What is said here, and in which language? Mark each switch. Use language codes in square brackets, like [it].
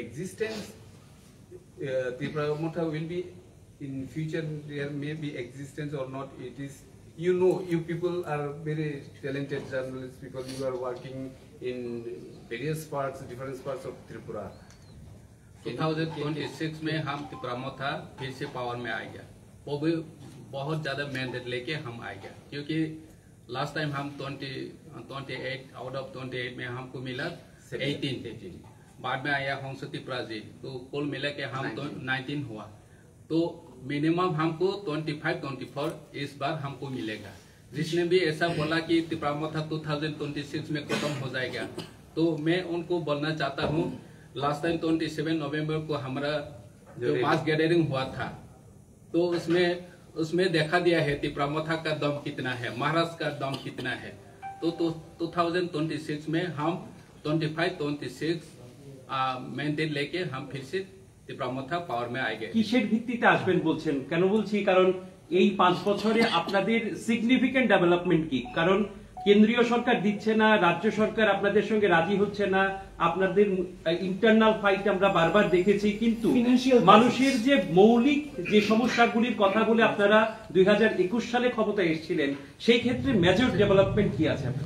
[en] Existence, Tikramotha will be in future. There may be existence or not. It is, you people are very talented journalists because you are working in different parts of Tripura. [hi] 2026 में हम तिप्रामोथा फिर से power में आएगा, वो भी बहुत ज्यादा मैंडेट लेके हम आएगा, क्योंकि लास्ट टाइम हम 28 आउट ऑफ 28 में हमको मिला 18, बाद में आया हंस त्रिपुरा जी, तो कुल मिला के हम 19 हुआ, तो मिनिमम हमको 25-24 इस बार हमको मिलेगा। जिसने भी ऐसा बोला कि तिप्रामोथा 2026 में खत्म हो जाएगा, तो मैं उनको बोलना चाहता हूँ, लास्ट टाइम 27 नवंबर को हमारा जो मास गैदरिंग हुआ था, तो उसमें देखा दिया है तिप्रामोथा का दम कितना है, महाराष्ट्र का दम कितना है। तो 2026 में हम 25-26 मैंडेट लेके हम फिर से तिप्रामोथा पावर में आएंगे। [bn] কিসের ভিত্তিতে আসবেন বলছেন? কেন বলছি, কারণ এই 5 বছরে আপনাদের সিগনিফিকেন্ট ডেভেলপমেন্ট কি? কারণ কেন্দ্রীয় সরকার দিচ্ছে না, রাজ্য সরকার আপনাদের সঙ্গে রাজি হচ্ছে না, আপনাদের ইন্টারনাল ফাইট আমরা বারবার দেখেছি, কিন্তু [en] Financial [bn] মানুষের যে মৌলিক যে সমস্যাগুলির কথা বলে আপনারা 2021 সালে ক্ষমতায় এসেছিলেন, সেই ক্ষেত্রে মেজর ডেভেলপমেন্ট কি আছে?